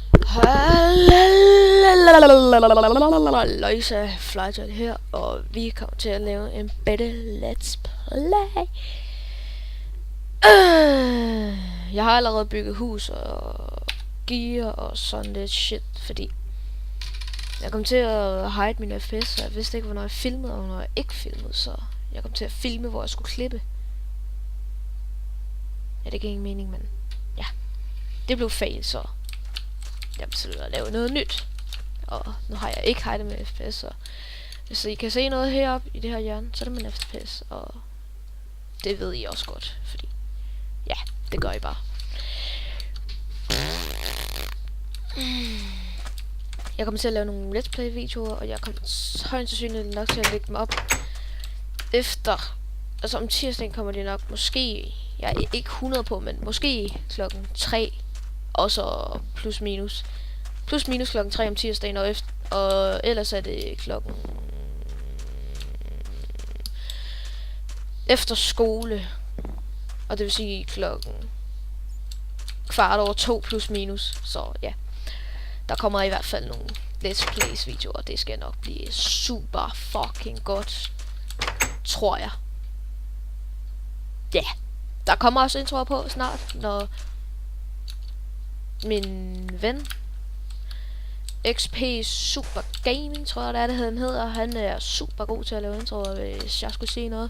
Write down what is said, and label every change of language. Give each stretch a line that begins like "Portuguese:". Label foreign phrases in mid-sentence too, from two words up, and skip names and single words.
Danish: Løjse Flytøj her, og vi kommer til at lave en bedre
English: let's play.
Danish: Jeg har allerede bygget hus og gear og sådan lidt shit, fordi jeg kom til at hide min FPS, så jeg vidste ikke, hvornår jeg filmede, og hvornår jeg ikke filmede, så jeg kom til at filme, hvor jeg skulle klippe. Ja, det gav ingen mening, men ja, det blev fail, så jeg besluttede at lave noget nyt. Og nu har jeg ikke hidet med FPS, så hvis I kan se noget heroppe i det her hjørne, så er det min FPS, og det ved I også godt, fordi ja, det gør I bare. Jeg kommer til at lave nogle
English: let's play
Danish: videoer, og jeg kommer højst sandsynligt nok til at lægge dem op efter, altså om tirsdagen kommer det nok, måske, jeg er ikke 100 på, men måske klokken 3, og så plus minus klokken 3 om tirsdagen, og ellers er det klokken efter skole, og det vil sige klokken 1:15 plus minus, så ja, der kommer i hvert fald nogle
English: let's plays
Danish: videoer, og det skal nok blive super fucking godt, tror jeg. Ja, yeah. Der kommer også introer på snart, når min ven XP Super Gaming, tror jeg det hedder, han er super god til at lave introer, hvis jeg skulle se noget.